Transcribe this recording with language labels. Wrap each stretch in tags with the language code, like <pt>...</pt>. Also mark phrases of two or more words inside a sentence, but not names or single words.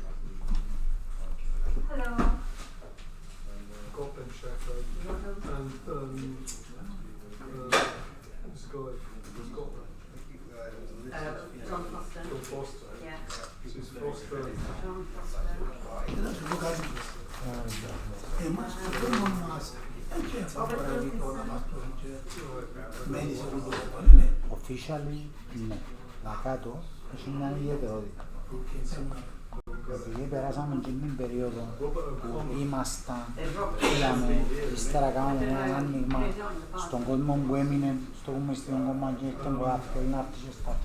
<en>Hello. Got Benchaco and this guy who's got John Foster. John Foster. Yeah. So it's Foster. John Foster.</en> <el>Εμάς το μόνο μας έτσι αφορά τώρα μας μένει σε αυτό το ναι.</el> <en>Officially, ναι.</en> <el>Να κάτω, έχει μια ιδιαιτερότητα. Επειδή περάσαμε και την περίοδο που ήμασταν, είδαμε, ύστερα κάναμε ένα άνοιγμα στον κόσμο που έμεινε στο κομμουνιστικό κόμμα και ήρθαν πολλά θέλει να έρθει και στα.</el>